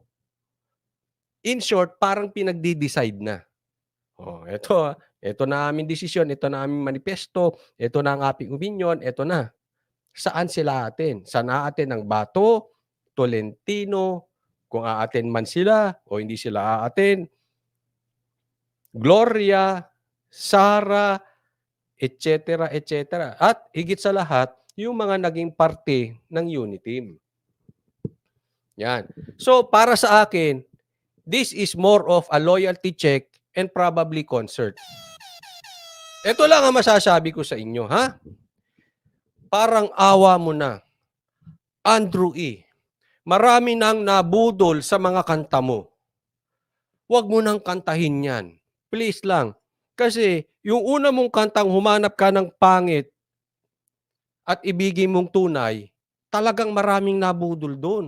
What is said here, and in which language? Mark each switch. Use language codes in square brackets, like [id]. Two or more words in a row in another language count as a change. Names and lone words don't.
[en] In short, [tl] parang pinagde-decide na. Oh, eto na aming desisyon, eto na aming manifesto, eto na ang aming opinyon, eto na. Saan sila aattend? Saan aattend ang Bato, Tolentino, kung aattend man sila o hindi sila aattend, Gloria, Sara, [en] et cetera, et cetera. [tl] At higit sa lahat, yung mga naging parte ng Uniteam. Yan. So, para sa akin, [en] this is more of a loyalty check and probably concert. [tl] Ito lang ang masasabi ko sa inyo, ha? Parang awa mo na. Andrew E. Marami nang nabudol sa mga kanta mo. Huwag mo nang kantahin yan. Please lang. Kasi yung una mong kantang humanap ka ng pangit at ibigin mong tunay, talagang maraming nabudol doon.